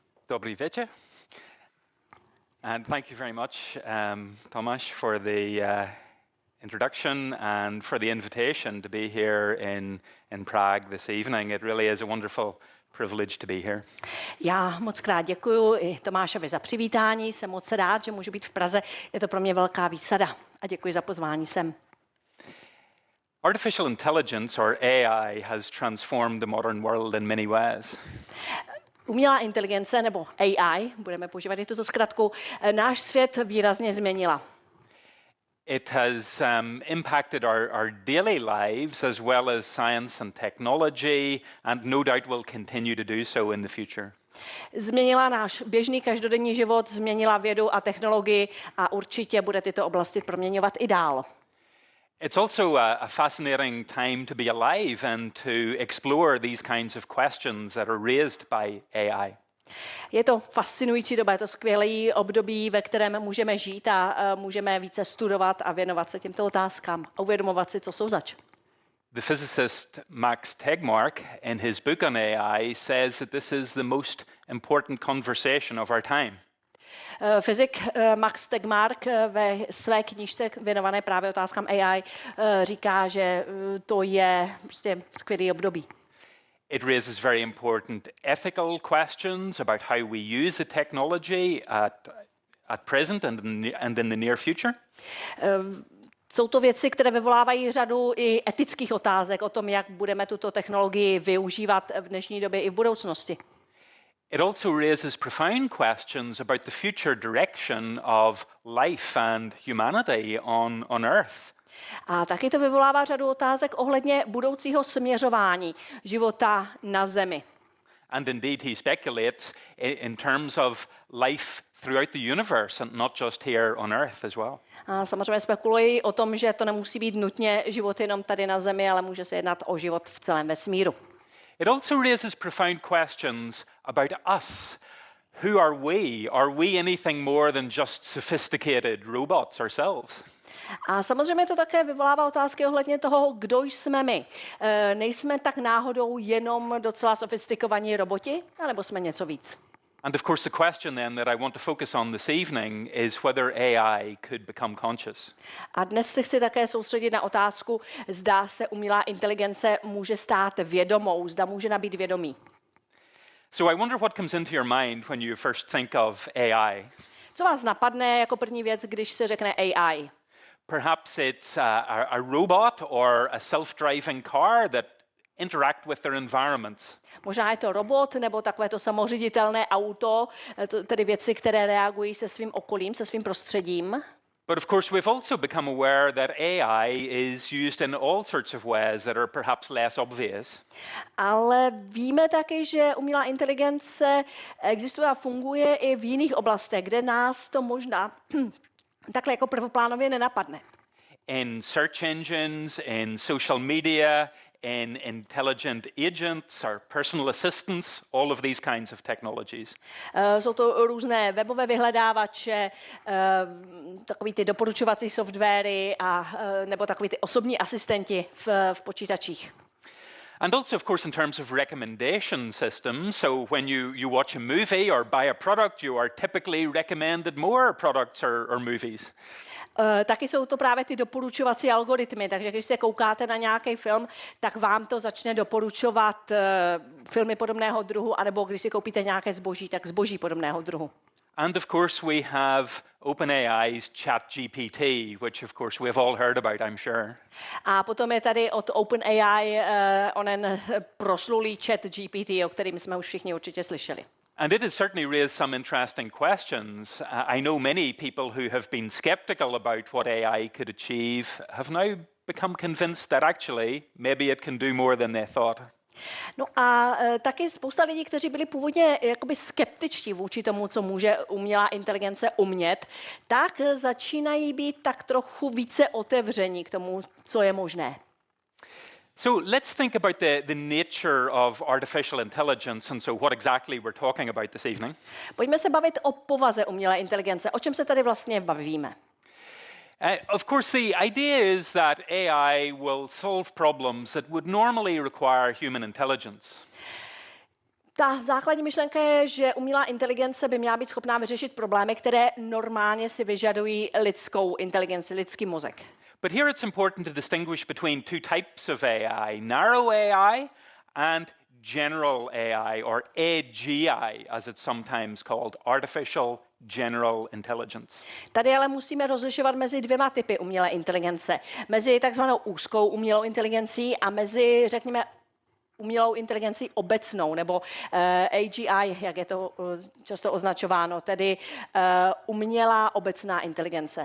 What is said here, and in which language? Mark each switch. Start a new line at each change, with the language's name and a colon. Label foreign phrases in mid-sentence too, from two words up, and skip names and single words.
Czech: Dobrý večer.
English: And thank you very much, Tomáš, for the introduction and for the invitation to be here in Prague this evening. It really is a wonderful privilege to be here.
Czech: Já moc krát děkuji i Tomášovi za přivítání. Jsem moc rád, že můžu být v Praze. Je to pro mě velká výsada. A děkuji za pozvání sem.
English: Artificial intelligence, or AI, has transformed the modern world in many ways.
Czech: Umělá inteligence, nebo AI, budeme používat i tuto zkratku, náš svět výrazně změnila.
English: It has impacted our daily lives as well as science and technology, and no doubt will continue to do so in the future.
Czech: Změnila náš běžný každodenní život, změnila vědu a technologii a určitě bude tyto oblasti proměňovat i dál.
English: It's also a fascinating time to be alive and to explore these kinds of questions that are raised by AI.
Czech: Je to fascinující doba, je to skvělé období, ve kterém můžeme žít a můžeme více studovat a věnovat se těmto otázkám a uvědomovat si, co jsou zač.
English: The physicist Max Tegmark, in his book on AI, says that this is the most important conversation of our time.
Czech: Fyzik Max Tegmark ve své knížce věnované právě otázkám AI říká, že to je prostě skvělý období.
English: It raises very important ethical questions about how we use the technology at present and in the near future.
Czech: Jsou to věci, které vyvolávají řadu i etických otázek o tom, jak budeme tuto technologii využívat v dnešní době i v budoucnosti.
English: It also raises profound questions about the future direction of life and humanity on Earth.
Czech: A taky to vyvolává řadu otázek ohledně budoucího směřování života na Zemi.
English: And indeed he speculates in terms of life throughout the universe and not just here on Earth as well.
Czech: A samozřejmě spekulují o tom, že to nemusí být nutně život jenom tady na Zemi, ale může se jednat o život v celém vesmíru.
English: It also raises profound questions about us. Who are we? Are we anything more than just sophisticated robots ourselves?
Czech: A samozřejmě to také vyvolává otázky ohledně toho, kdo jsme my. Nejsme tak náhodou jenom docela sofistikovaní roboti, anebo jsme něco víc?
English: And of course the question then that I want to focus on this evening is whether AI could become conscious.
Czech: A dnes se chci také soustředit na otázku, zda se umělá inteligence může stát vědomou, zda může nabít vědomí.
English: So I wonder what comes into your mind when you first think of AI.
Czech: Co vás napadne jako první věc, když se řekne AI?
English: Perhaps it's a robot or a self-driving car that interact with their environments.
Czech: Možná je to robot nebo takové to samoředitelné auto, tedy věci, které reagují se svým okolím, se svým prostředím.
English: But of course we've also become aware that AI is used in all sorts of ways that are perhaps less obvious.
Czech: Ale víme taky, že umělá inteligence existuje a funguje i v jiných oblastech, kde nás to možná takhle jako prvoplánově nenapadne.
English: In search engines, in social media, in intelligent agents or personal assistants, all of these kinds of technologies.
Czech: Jsou to různé webové vyhledávače, takový ty doporučovací softwary a nebo takový ty osobní asistenti v počítačích.
English: And also, of course, in terms of recommendation systems, so when you watch a movie or buy a product, you are typically recommended more products or movies.
Czech: Taky jsou to právě ty doporučovací algoritmy, takže když se koukáte na nějaký film, tak vám to začne doporučovat filmy podobného druhu, anebo když si koupíte nějaké zboží, tak zboží podobného druhu.
English: And of course we have OpenAI's ChatGPT, which of course we have all heard about, I'm sure.
Czech: A potom je tady od OpenAI onen proslulý ChatGPT, o kterým jsme už všichni určitě slyšeli.
English: And it has certainly raised some interesting questions. I know many people who have been skeptical about what AI could achieve have now become convinced that actually maybe it can do more than they thought.
Czech: No a taky spousta lidí, kteří byli původně jakoby skeptičtí vůči tomu, co může umělá inteligence umět, tak začínají být tak trochu více otevření k tomu, co je možné.
English: So let's think about the nature of artificial intelligence and so what exactly we're talking about this evening.
Czech: Pojďme se bavit o povaze umělé inteligence. O čem se tady vlastně bavíme?
English: Of course, the idea is that AI will solve problems that would normally require human intelligence.
Czech: Ta základní myšlenka je, že umělá inteligence by měla být schopná vyřešit problémy, které normálně si vyžadují lidskou inteligenci, lidský mozek.
English: But here it's important to distinguish between two types of AI, narrow AI and general AI, or AGI, as it's sometimes called, artificial general intelligence.
Czech: Tady ale musíme rozlišovat mezi dvěma typy umělé inteligence. Mezi takzvanou úzkou umělou inteligencí a mezi, řekněme, umělou inteligencí obecnou, nebo AGI, jak je to často označováno, tedy umělá obecná inteligence.